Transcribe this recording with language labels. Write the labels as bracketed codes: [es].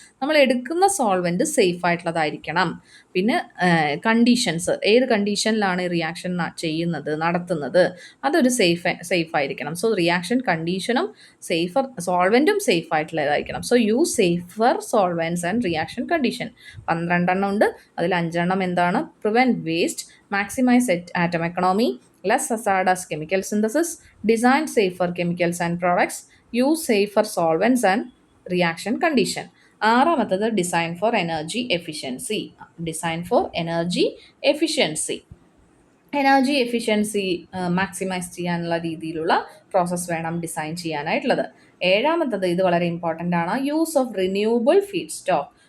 [ml] നമ്മൾ എടുക്കുന്ന solvent safe ആയിട്ടുള്ളതായിരിക്കണം. പിന്നെ കണ്ടീഷൻസ്, ഏത് കണ്ടീഷനിലാണ് റിയാക്ഷൻ നടത്തുന്നത് അതൊരു സേഫ് ആയിരിക്കണം. So reaction കണ്ടീഷനും safer സോൾവെൻറ്റും safe ആയിട്ടുള്ളതായിരിക്കണം. [en] So use safer solvents and reaction condition. [ml] 12 ഉണ്ട്, അതിൽ 5 എന്താണ്? [en] Prevent waste, maximise atom economy, less hazardous chemical synthesis, design safer chemicals and products, use safer solvents and reaction condition. [ml] ആറാമത്തത് [en] Design for energy efficiency. [ml] Design for energy efficiency, energy efficiency maximise ചെയ്യാനുള്ള രീതിയിലുള്ള process വേണം design ചെയ്യാനായിട്ടുള്ളത്. ഏഴാമത്തത്, ഇത് വളരെ important ആണ്, [en] Use of renewable feedstock.